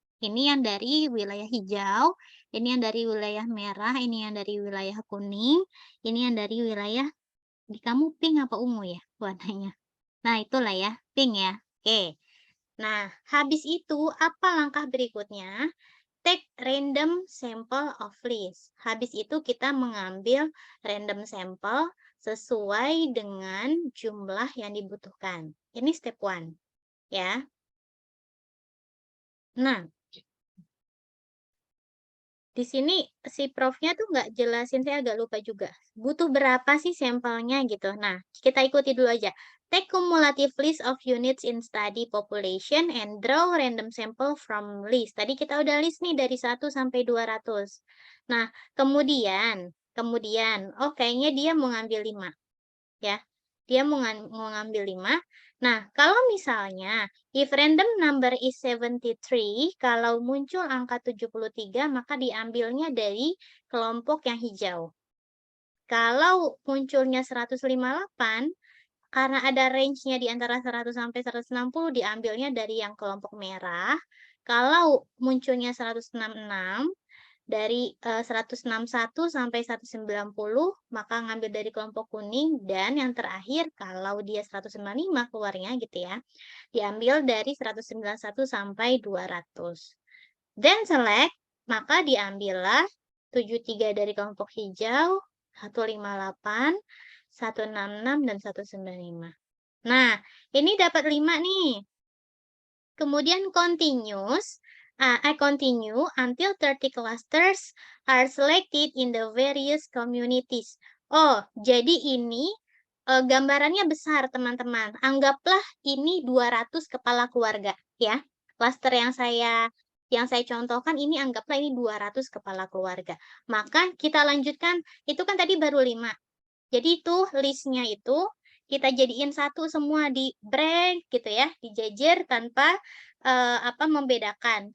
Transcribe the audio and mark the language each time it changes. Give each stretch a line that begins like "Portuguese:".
Indonesian: Ini yang dari wilayah hijau, ini yang dari wilayah merah, ini yang dari wilayah kuning, ini yang dari wilayah, di kamu pink apa ungu ya warnanya? Nah, itulah ya, pink ya. Oke. Nah, habis itu apa langkah berikutnya?
English: Take random sample of list.
Indonesian: Habis itu kita mengambil random sample sesuai dengan jumlah yang dibutuhkan. Ini step 1. Ya. Nah, di sini si profnya tuh nggak jelasin, saya agak lupa juga. Butuh berapa sih sampelnya gitu. Nah, kita ikuti dulu aja.
English: Take cumulative list of units in study population and draw random sample from list.
Indonesian: Tadi kita udah list nih dari 1 sampai 200. Nah, kemudian, oh kayaknya dia mau ngambil 5. Ya, dia mau ngambil 5. Nah, kalau misalnya,
English: if random number is 73,
Indonesian: kalau muncul angka 73, maka diambilnya dari kelompok yang hijau. Kalau munculnya 158, karena ada range-nya di antara 100 sampai 160, diambilnya dari yang kelompok merah. Kalau munculnya 166, dari 161 sampai 190, maka ngambil dari kelompok kuning, dan yang terakhir kalau dia 195 keluarnya gitu ya, diambil dari 191 sampai 200.
English: Then select,
Indonesian: maka diambillah 73 dari kelompok hijau, 158, 166, dan 195. Nah, ini dapat 5 nih.
English: Kemudian continuous, I continue until 30 clusters are selected in the various communities.
Indonesian: Oh, jadi ini gambarannya besar, teman-teman. Anggaplah ini 200 kepala keluarga, ya. Cluster yang saya contohkan ini anggaplah ini 200 kepala keluarga. Maka kita lanjutkan, itu kan tadi baru 5. Jadi itu listnya itu kita jadiin satu semua di break gitu ya, dijejer tanpa membedakan.